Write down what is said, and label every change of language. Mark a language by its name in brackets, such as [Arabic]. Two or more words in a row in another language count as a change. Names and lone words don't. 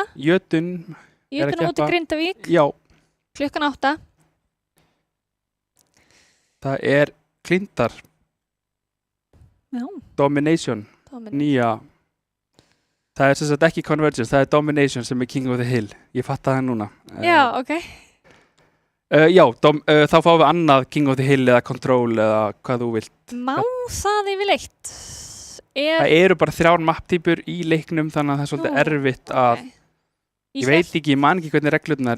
[Icelandic] Jötun á móti Grindavík. Já. Klukkan 8. Það er Klindar. Já. Domination. Nýja. Það er sem sagt ekki Convergence, það er Domination sem er King of the Hill. Ég fatta það núna. Já, ok. Þá fáum við annað King of the Hill eða Control eða hvað þú vilt. Má það yfirleitt? Það eru bara 3 mapptýpur í leiknum þannig að það er svolítið erfitt að ég veit ekki, ég man ekki hvernig reglurnar.